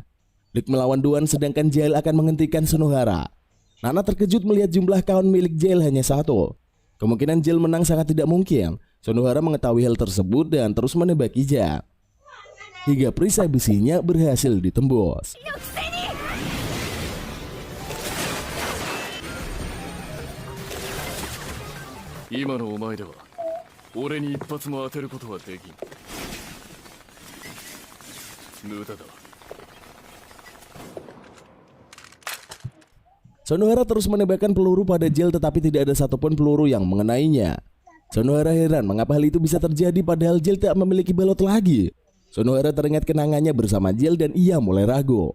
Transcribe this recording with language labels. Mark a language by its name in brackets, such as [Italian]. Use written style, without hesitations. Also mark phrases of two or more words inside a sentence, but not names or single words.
[Indonesian] Lik melawan Doan sedangkan Jail akan menghentikan Shinohara. Nana terkejut melihat jumlah kawan milik Jail hanya 1. Kemungkinan Jail menang sangat tidak mungkin. Shinohara mengetahui hal tersebut dan terus menembak Ija. Hingga perisai besinya berhasil ditembus. [Japanese] 今のお前では俺に一発も当てることはできん。無駄だ。 [Indonesian] Shinohara terus menembakkan peluru pada Jail tetapi tidak ada satupun peluru yang mengenainya. Shinohara heran mengapa hal itu bisa terjadi padahal Jail tak memiliki balot lagi. Shinohara teringat kenangannya bersama Jail dan ia mulai ragu.